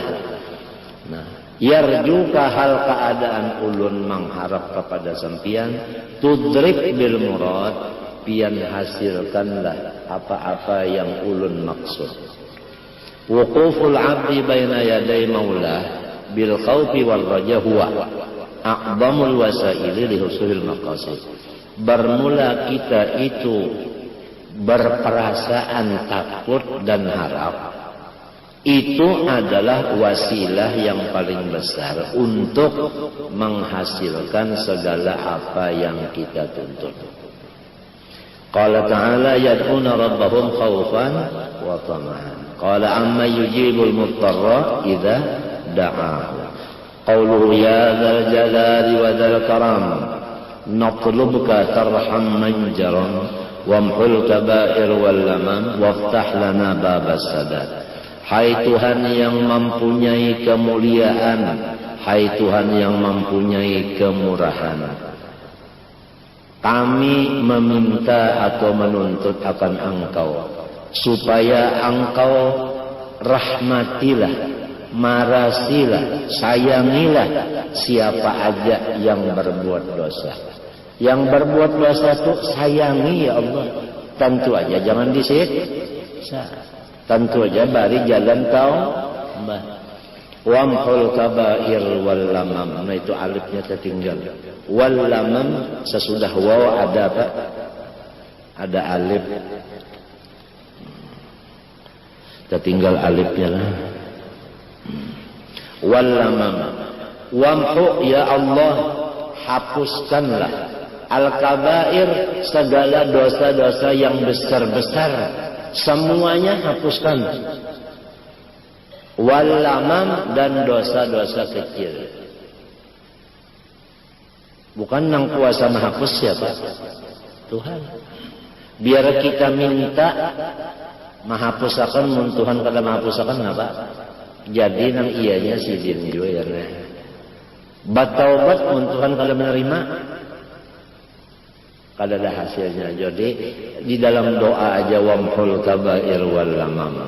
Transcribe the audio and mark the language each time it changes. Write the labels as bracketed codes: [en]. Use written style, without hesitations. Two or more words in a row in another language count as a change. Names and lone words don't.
[bjn] Nah, yarjuka hal keadaan ulun mengharap kepada sampian, [ar] تدرك بالمراد, [bjn] pian hasilkanlah apa-apa yang ulun maksud. [ar] وقوف العبد بين يدي مولاه بالخوف والرجاء هو أعظم الوسائل لحصول المقاصد. [id] Bermula kita itu berperasaan takut dan harap, itu adalah wasilah yang paling besar untuk menghasilkan segala apa yang kita tuntut. [ar] قال تعالى يدعون ربهم خوفا وطمعا. قال أمن يجيب المضطر إذا دعاه. قوله يا ذا الجلال وذا الكرم نطلبك ترحم من جنى وامح الكبائر واللمم وافتح لنا باب السعادات. [id] Hai Tuhan yang mempunyai kemuliaan, hai Tuhan yang mempunyai kemurahan, kami meminta atau menuntut akan Engkau supaya Engkau rahmatilah, marasilah, sayangilah siapa aja yang berbuat dosa. Yang berbuat dosa itu sayangi ya Allah. Tentu aja jangan disiksa. [bjn] Tentu aja bari jalan taubat. [ar] وامح الكبائر واللمم. [id] Nah itu alifnya tertinggal. [ar] واللمم [id] sesudah waw ada apa? Ada alif. Tertinggal alifnya lah. [ar] واللمم. وامح يا الله, [id] hapuskanlah al-kabair, segala dosa-dosa yang besar-besar, semuanya hapuskan. [ar] واللمم, [id] dan dosa-dosa kecil. Bukan yang kuasa menghapus siapa? [bjn] Tuhan. Biar kita minta menghapusakan, mun Tuhan kada menghapusakan apa? Jadi nang ianya sidin juga ya. Bataubat mun Tuhan kada menerima, kada ada hasilnya. [id] Jadi di dalam doa aja [ar] وامح الكبائر واللمم.